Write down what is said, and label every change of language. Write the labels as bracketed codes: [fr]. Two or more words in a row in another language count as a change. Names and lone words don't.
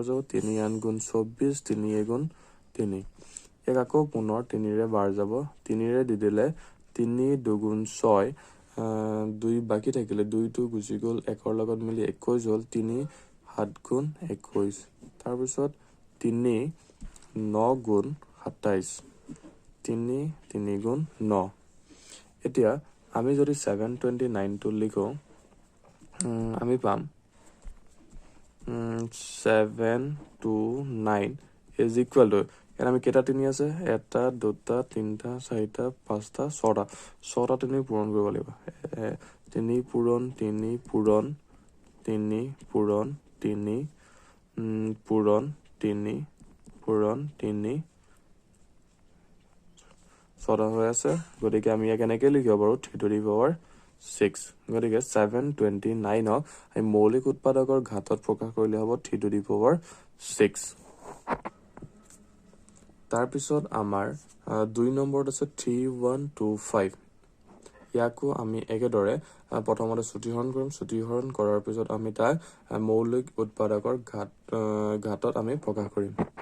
[as] যাব 3 8 গুণ 24 3 গুণ 3 ইয়াক আকৌ পুনৰ 3 ৰে বাৰ যাব 3 ৰে দি দিলে 3 2 6 2 বাকি থাকিলে 2 টো গুচি গল 1 লগত মিলি 21 হল 3 7 গুণ 21 তাৰ পিছত 3 9 গুণ 27 3 3 গুণ 9 এতিয়া আমি যদি 729 টো লিখো আমি পাম [en] 729 is equal to [as] এর আমি কেটা 3 আছে 1 2 3 4 5 6টা 6টা 3 পূৰণ কৰিব লাগিব 3 পূৰণ 3 পূৰণ 3 পূৰণ 3 পূৰণ 3 পূৰণ 3 6টা হৈ আছে গতিকে আমি ইয়াক এনেকৈ লিখিব পাৰো [en] 3 to the power 6 [as] গতিকে 729ক আমি মৌলিক উৎপাদকৰ ঘাতত প্ৰকাশ কৰিলে হ'ব [en] 3 to the power 6 [as] তাৰ পিছত আমাৰ 2 নম্বৰত আছে 3125 ইয়াকো আমি একেদৰে প্ৰথমতে ছুটিহৰণ কৰিম ছুটিহৰণ কৰাৰ পিছত আমি তাক মৌলিক উৎপাদকৰ ঘাতত আমি প্ৰকাশ কৰিম